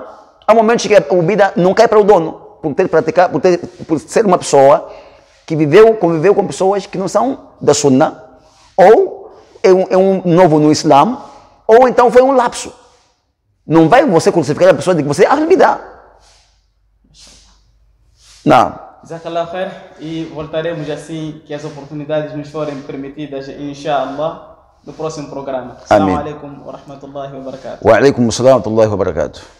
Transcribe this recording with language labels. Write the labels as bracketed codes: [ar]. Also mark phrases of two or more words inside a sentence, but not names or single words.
[pt] Há momentos que o Bidah não cai para o dono, por ser uma pessoa que conviveu com pessoas que não são da Sunnah, ou é um novo no Islã, ou então foi um lapso. Não vai você crucificar a pessoa de que você é [ar] أهل البدعة. [pt] Não. [ar] جزاك الله خير, [pt] e voltaremos assim que as oportunidades nos forem permitidas, inshallah, no próximo programa. [ar] السلام عليكم ورحمة الله وبركاته. وعليكم السلام ورحمة الله وبركاته.